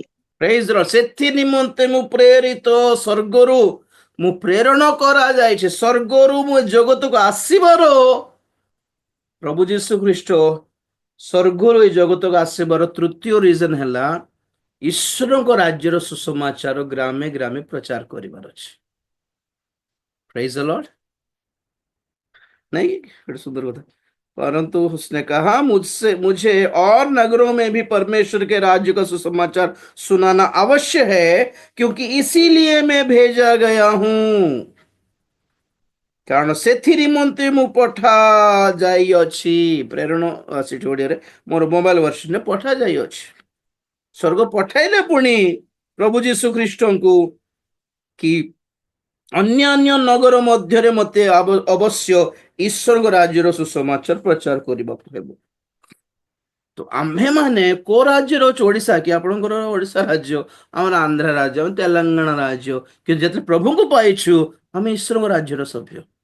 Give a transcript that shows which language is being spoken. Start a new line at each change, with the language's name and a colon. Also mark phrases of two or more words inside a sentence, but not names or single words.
Odia: ପ୍ରେଜ ର ସେଥି ନିମନ୍ତେ ମୁଁ ପ୍ରେରିତ ସ୍ୱର୍ଗରୁ ମୁଁ ପ୍ରେରଣ କରାଯାଇଛି ସ୍ୱର୍ଗରୁ ମୁଁ ଜଗତକୁ ଆସିବାର ପ୍ରଭୁ ଯୀଶୁ ଖ୍ରୀଷ୍ଟ ସ୍ୱର୍ଗରୁ ଏ ଜଗତକୁ ଆସିବାର ତୃତୀୟ ରିଜନ ହେଲା ଈଶ୍ୱରଙ୍କ ରାଜ୍ୟର ସୁସମାଚାର ଗ୍ରାମେ ଗ୍ରାମେ ପ୍ରଚାର କରିବାର ଅଛି
English: Praise the Lord
Hindi: नहीं बड़ी सुंदर होता परंतु उसने कहा मुझसे मुझे और नगरों में भी परमेश्वर के राज्य का सुसमाचार सुनाना अवश्य है क्योंकि इसीलिए मैं भेजा गया हूं
Odia: କାରଣ ସେଥି ନିମନ୍ତେ ମୁଁ ପଠା ଯାଇଅଛି ପ୍ରେରଣ ସେଠି ଓଡ଼ିଆରେ ମୋର ମୋବାଇଲ ଭର୍ସନରେ ପଠା ଯାଇଅଛି ସ୍ୱର୍ଗ ପଠାଇଲେ ପୁଣି ପ୍ରଭୁ ଯୀଶୁ ଖ୍ରୀଷ୍ଟଙ୍କୁ କି ଅନ୍ୟାନ୍ୟ ନଗର ମଧ୍ୟରେ ମୋତେ ଅବଶ୍ୟ ଈଶ୍ୱରଙ୍କ ରାଜ୍ୟର ସୁସମାଚାର ପ୍ରଚାର କରିବାକୁ ହେବ ତ ଆମ୍ଭେମାନେ କୋଉ ରାଜ୍ୟର ଅଛୁ ଓଡ଼ିଶା କି ଆପଣଙ୍କର ଓଡ଼ିଶା ରାଜ୍ୟ ଆମର ଆନ୍ଧ୍ର ରାଜ୍ୟ ଆମେ ତେଲେଙ୍ଗାନା ରାଜ୍ୟ କିନ୍ତୁ ଯେତେବେଳେ ପ୍ରଭୁଙ୍କୁ ପାଇଛୁ ଆମେ ଈଶ୍ୱରଙ୍କ ରାଜ୍ୟର ସଭ୍ୟ